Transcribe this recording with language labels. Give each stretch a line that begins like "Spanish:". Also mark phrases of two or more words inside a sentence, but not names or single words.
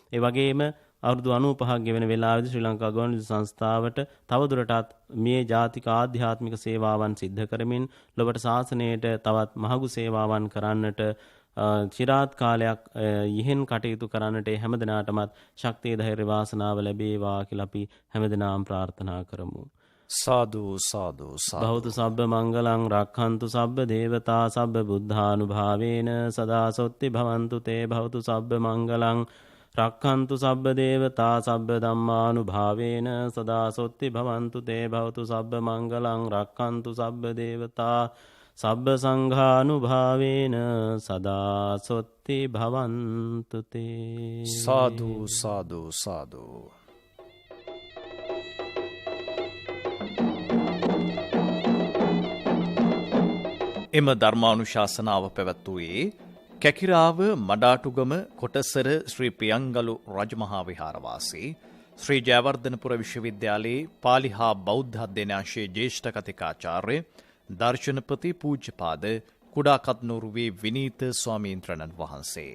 Sinhala: ඒ වගේම අවුරුදු 95ක් ගෙවෙන වෙලාවේදී ශ්‍රී ලංකා ගුවන්විදුලි සංස්ථාවට තවදුරටත් මේ ජාතික ආධ්‍යාත්මික සේවාවන් සිද්ධ කරමින් ලොවට ශාසනයට තවත් මහඟු සේවාවන් කරන්නට චිරාත් කාලයක් ඉහෙන් කටයුතු කරන්නට හැමදෙනාටමත් ශක්තිය ධෛර්ය වාසනාව ලැබේවා කියලා අපි හැමදෙනාම ප්‍රාර්ථනා කරමු.
Pali: සාදු සාදු බෞද්ධ සබ්බ මංගලං රක්ඛන්තු සබ්බ දේවතා සබ්බ බුද්ධානුභාවේන සදා සොත්ති භවන්තු තේ භවතු සබ්බ මංගලං රක්ඛන්තු සබ්බ දේවතා සබ්බ ධම්මානුභාවේන සදා සොත්ති භවන්තු තේ භවතු සබ්බ මංගලං රක්ඛන්තු සබ්බ දේවතා සබ්බ සංඝානුභාවේන සදා සොත්ති භවන්තු තේ. සාදු සාදු සාදු.
Sinhala: එම ධර්මානුශාසනාව පැවැත්වුවේ කැකිරාව මඩාටුගම කොටසර ශ්‍රී ප්‍රියංගලු රජමහා විහාරවාසී ශ්‍රී ජයවර්ධනපුර විශ්වවිද්‍යාලයේ පාලි හා බෞද්ධ අධ්‍යනාංශයේ ජ්‍යෙෂ්ඨ කතිකාචාර්ය දර්ශනපති පූජ්‍යපාද කුඩාකත්නෝරුවේ විනීත ස්වාමීන්ද්‍රණන් වහන්සේ.